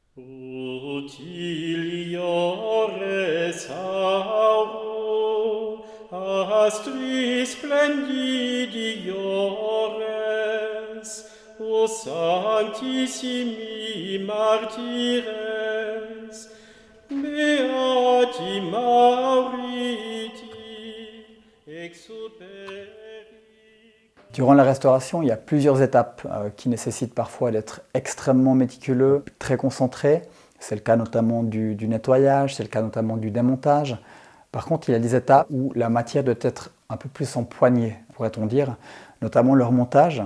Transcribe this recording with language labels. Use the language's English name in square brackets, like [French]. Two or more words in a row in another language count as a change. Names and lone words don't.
[Latin] Utiliores auro astri splendidiores, o sanctissimi martyres, beati Mauriti, exuperi. [French] Durant la restauration, il y a plusieurs étapes qui nécessitent parfois d'être extrêmement méticuleux, très concentré. C'est le cas notamment du nettoyage, c'est le cas notamment du démontage. Par contre, il y a des étapes où la matière doit être un peu plus empoignée, pourrait-on dire, notamment le remontage.